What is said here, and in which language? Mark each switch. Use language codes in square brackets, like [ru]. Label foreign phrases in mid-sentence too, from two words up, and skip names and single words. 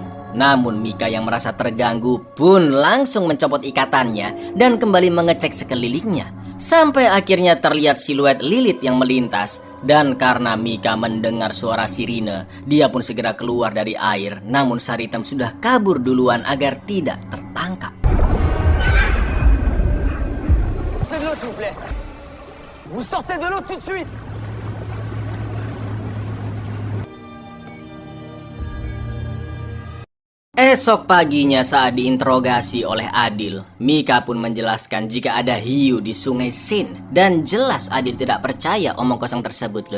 [id] Namun Mika yang merasa terganggu pun langsung mencopot ikatannya dan kembali mengecek sekelilingnya. Sampai akhirnya terlihat siluet Lilith yang melintas. Dan karena Mika mendengar suara sirine, dia pun segera keluar dari air. Namun Saritem sudah kabur duluan agar tidak tertangkap. [fr] Sortez de l'eau, s'il vous plaît. Vous sortez de l'eau tout de suite. [id] Esok paginya saat diinterogasi oleh Adil, Mika pun menjelaskan jika ada hiu di Sungai Sin. Dan jelas Adil tidak percaya omong kosong tersebut, lur.